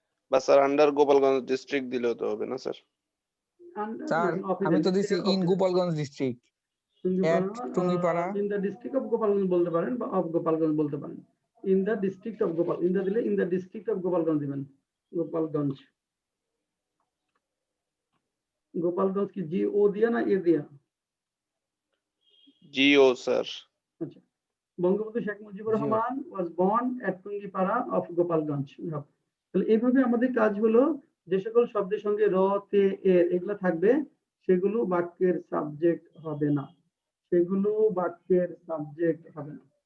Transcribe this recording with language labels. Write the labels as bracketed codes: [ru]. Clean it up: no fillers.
[bn] বা sir under Gopalganj district দিলেও তো হবে না স্যার? স্যার আমি তো দিছি [en] in Gopalganj district, at Tungipara, in the district of [bn] Gopalganj বলতে পারেন বা of গোপালগঞ্জ বলতে পারেন। [en] in the district of Gopal, in the দিলে in the district of Gopalganj দিবেন। [bn] গোপালগঞ্জ, গোপালগঞ্জ কি জি ও দিয়া না এ দিয়া? জিও স্যার। [en] আচ্ছা, Bangabandhu Sheikh Mujibur Rahman was born at Tungipara of Gopalganj. [bn] তাহলে এইভাবে আমাদের কাজ হলো যে সকল শব্দের সঙ্গে র, তে, এর এগুলো থাকবে সেগুলো বাক্যের সাবজেক্ট হবে না, সেগুলো বাক্যের সাবজেক্ট হবে না।